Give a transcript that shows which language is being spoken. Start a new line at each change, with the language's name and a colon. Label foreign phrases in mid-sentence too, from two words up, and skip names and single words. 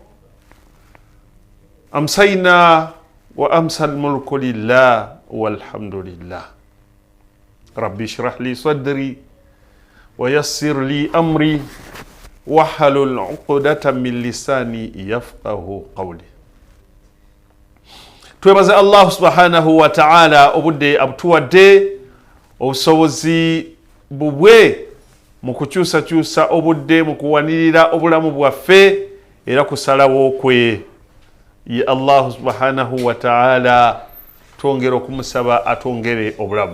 Arabic: أمسينا وأمسى الملك لله والحمد لله. ربي اشرح لي صدري ويسر لي أمري واحلل عقدة من لساني يفقه قولي.
Ganda: twebaza
Arabic: الله سبحانه وتعالى
Ganda: obudde abutuwadde obusobozi bubwe mu kukyusakyusa obudde mu kuwanirira obulamu bwaffe era kusalawo kwe. Ye
Arabic: الله سبحانه وتعالى
Ganda: twongere okumusaba atwongere obulamu.